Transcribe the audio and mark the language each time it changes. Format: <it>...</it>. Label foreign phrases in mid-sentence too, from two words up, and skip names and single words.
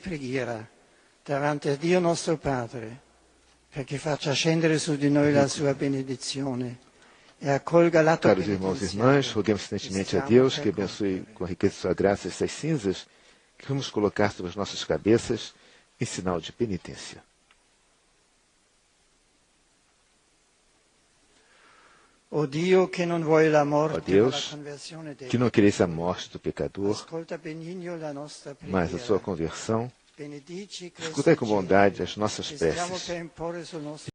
<it>preghiera davanti a Dio nostro Padre, perché faccia scendere su di noi la sua benedizione e accolga l'atto</it> <pt>Caros irmãos e irmãs, roguemos instantemente a Deus que abençoe com a riqueza de sua graça essas cinzas que vamos colocar sobre as nossas cabeças em sinal de penitência. Ó Deus, que não quereis a morte do pecador, mas a sua conversão, escutai com bondade as nossas preces.</pt>